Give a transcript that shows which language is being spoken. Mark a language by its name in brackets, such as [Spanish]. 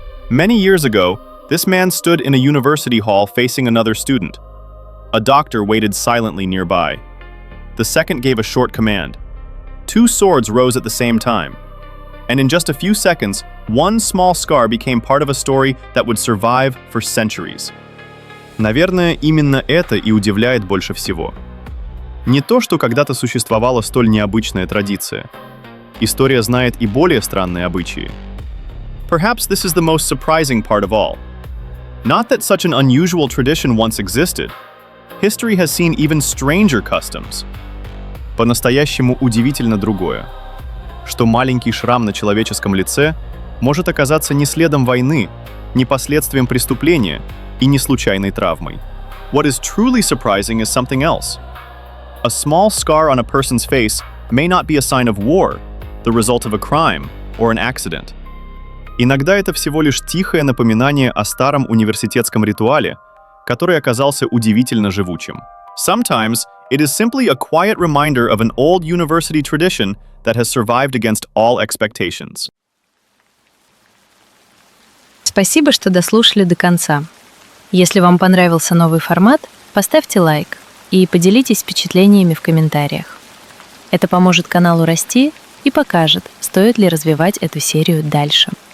[English] Many years ago, this man stood in a university hall facing another student. A doctor waited silently nearby. The second gave a short command. 2 swords rose at the same time. And in just a few seconds, one small scar became part of a story that would survive for centuries. [Russian] Наверное, именно это и удивляет больше всего. Не то, что когда-то существовала столь необычная традиция. История знает и более странные обычаи. [English] Perhaps this is the most surprising part of all. Not that such an unusual tradition once existed. History has seen even stranger customs. [Russian] По-настоящему удивительно другое, что маленький шрам на человеческом лице может оказаться не следом войны, не последствием преступления и не случайной травмой. [English] What is truly surprising is something else. A small scar on a person's face may not be a sign of war, the result of a crime or an accident. [Russian] Иногда это всего лишь тихое напоминание о старом университетском ритуале, который оказался удивительно живучим. [English] Sometimes it is simply a quiet reminder of an old university tradition that has survived against all expectations. [Russian] Спасибо, что дослушали до конца. Если вам понравился новый формат, поставьте лайк и поделитесь впечатлениями в комментариях. Это поможет каналу расти и покажет, стоит ли развивать эту серию дальше.